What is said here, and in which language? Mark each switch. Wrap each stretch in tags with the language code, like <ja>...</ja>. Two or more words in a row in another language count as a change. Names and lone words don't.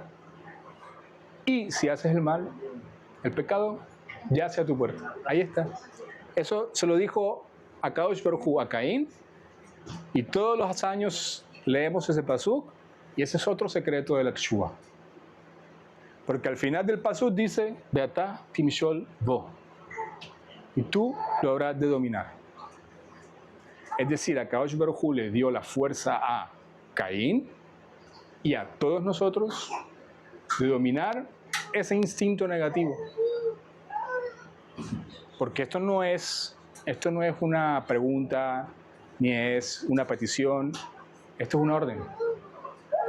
<es>Y si haces el mal, el pecado yace a tu puerta. Ahí está. Eso se lo dijo</es> <he>הקדוש ברוך הוא</he> <es>a Caín, y todos los años leemos ese pasuk, y ese es otro secreto de la Teshuvah. Porque al final del pasuk dice,</es> <he>ואתה תמשול בו,</he> <es>y tú lo habrás de dominar. Es decir,</es> <he>הקדוש ברוך הוא</he> <es>le dio la fuerza a Caín y a todos nosotros de dominar ese instinto negativo. Porque esto no es una pregunta, ni es una petición, esto es una orden.</es>